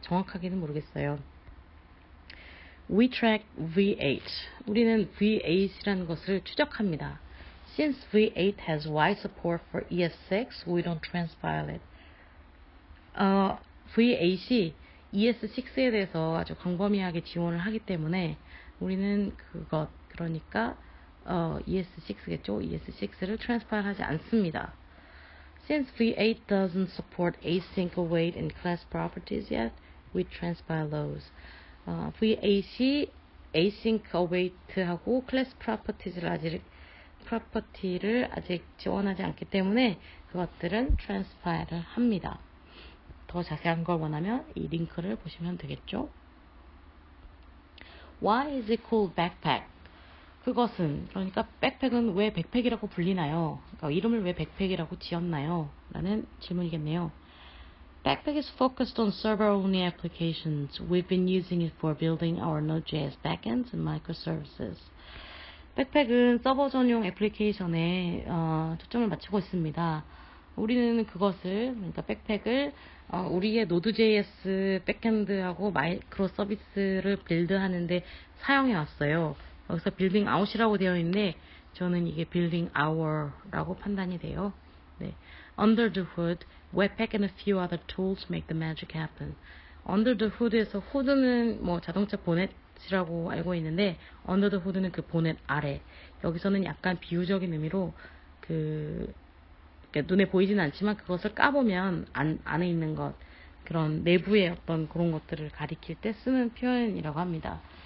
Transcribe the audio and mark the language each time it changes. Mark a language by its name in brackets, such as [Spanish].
[Korean] 정확하게는 모르겠어요. [English] We track V8. [Korean] 우리는 V8이라는 것을 추적합니다. [English] Since V8 has wide support for ES6, we don't transpile it. [Korean] V8이 ES6에 대해서 아주 광범위하게 지원을 하기 때문에 우리는 그러니까 ES6겠죠. ES6를 transpile 하지 않습니다. [English] Since V8 doesn't support async await and class properties yet, we transpile those. [Korean] V8이 async await하고 class property를 아직 지원하지 않기 때문에 그것들은 transpile을 합니다. 더 자세한 걸 원하면 이 링크를 보시면 되겠죠. [English] Why is it called backpack? [Korean] 그러니까 백팩은 왜 백팩이라고 불리나요? 그러니까 이름을 왜 백팩이라고 지었나요? 라는 질문이겠네요. [English] Backpack is focused on server-only applications. We've been using it for building our Node.js backends and microservices. [Korean] 백팩은 서버 전용 애플리케이션에 초점을 맞추고 있습니다. 우리는 그러니까 백팩을 우리의 Node.js 백엔드하고 마이크로 서비스를 빌드하는데 사용해 왔어요. 여기서 빌딩 아웃이라고 되어 있는데 저는 이게 빌딩 아워라고 판단이 돼요. 네. [English] Under the hood, Webpack and a few other tools make the magic happen. [Korean] Under the hood 에서 hood는 자동차 보넷이라고 알고 있는데 under the hood 는 그 보넷 아래. 여기서는 약간 비유적인 의미로 눈에 보이지는 않지만 그것을 까보면 안에 있는 것, 그런 내부의 어떤 그런 것들을 가리킬 때 쓰는 표현이라고 합니다.